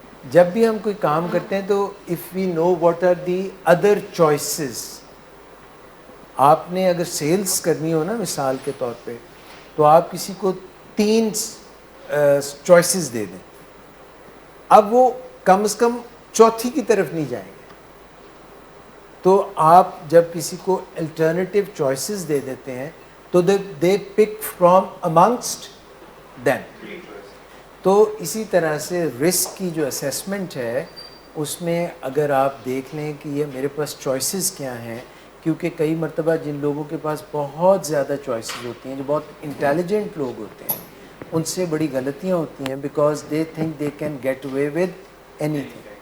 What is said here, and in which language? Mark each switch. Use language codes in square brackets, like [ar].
[ur] جب بھی ہم کوئی کام کرتے ہیں تو [en] if we know what are the other choices, [ur] آپ نے اگر سیلز کرنی ہو نا مثال کے طور پہ، تو آپ کسی کو 3 چوائسز دے دیں، اب وہ کم از کم چوتھی کی طرف نہیں جائیں گے. تو آپ جب کسی کو الٹرنیٹیو چوائسز دے دیتے ہیں تو [en] They pick from amongst them. [ur] تو اسی طرح سے رسک کی جو اسیسمنٹ ہے اس میں اگر آپ دیکھ لیں کہ یہ میرے پاس چوائسیز کیا ہیں، کیونکہ کئی مرتبہ جن لوگوں کے پاس بہت زیادہ چوائسیز ہوتی ہیں، جو بہت انٹیلیجنٹ لوگ ہوتے ہیں، ان سے بڑی غلطیاں ہوتی ہیں، [en] Because they think they can get away with any thing.